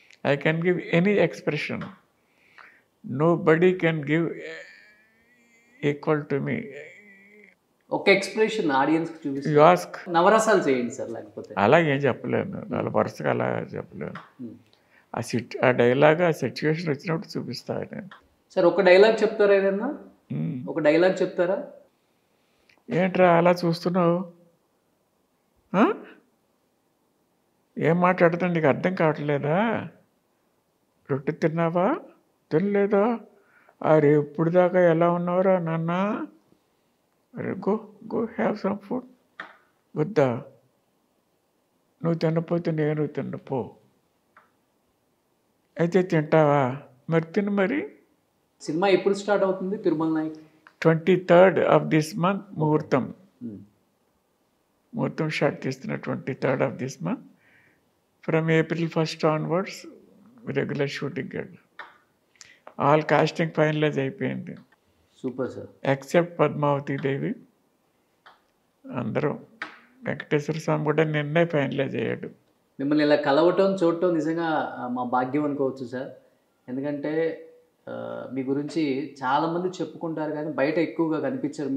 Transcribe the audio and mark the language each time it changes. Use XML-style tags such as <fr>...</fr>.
<en>I can give any expression. Nobody can give equal to me.</en> <te>ఒక expression ఆడియన్స్కి చూపిస్తే</te> <en>You ask.</en> <te>నవరసాలు చేయండి సార్. లేకపోతే అలా ఏం చెప్పలేను, వాళ్ళ వరుసగా అలా చెప్పలేను. ఆ డైలాగ్ ఆ సిచ్యువేషన్ వచ్చినప్పుడు చూపిస్తాను నేను. సార్ ఒక డైలాగ్ చెప్తారా? ఏదన్నా ఒక డైలాగ్ చెప్తారా? ఏంట్రా అలా చూస్తున్నావు? ఏం మాట్లాడుతుంది, నీకు అర్థం కావట్లేదా? రొట్టె తిన్నావా, తినలేదా? అరే ఇప్పుడు దాకా ఎలా ఉన్నావురా నాన్న? అరే</te> <en>Go have some food.</en> <te>వద్దా? నువ్వు తినపోతే నేను తినపో. అయితే తింటావా? మరి తిను మరి. సినిమా ఎప్పుడు స్టార్ట్ అవుతుంది Tirumala Naik?</te> <en>23rd of this month</en> <te>ముహూర్తం. ముహూర్తం షాట్ తీస్తున్న</te> <en>23rd of this month. From April 1st onwards, regular shooting. All casting finalized అయిపోయింది.</en> <te>Super sir. ఎక్సెప్ట్ పద్మావతి దేవి. అందరూ వెంకటేశ్వర స్వామి కూడా నిన్నే ఫైనలైజ్ అయ్యాడు. మిమ్మల్ని ఇలా కలవటం చూడటం నిజంగా మా భాగ్యం అనుకోవచ్చు సార్. ఎందుకంటే మీ గురించి చాలామంది చెప్పుకుంటారు కానీ బయట ఎక్కువగా కనిపించరు.</te>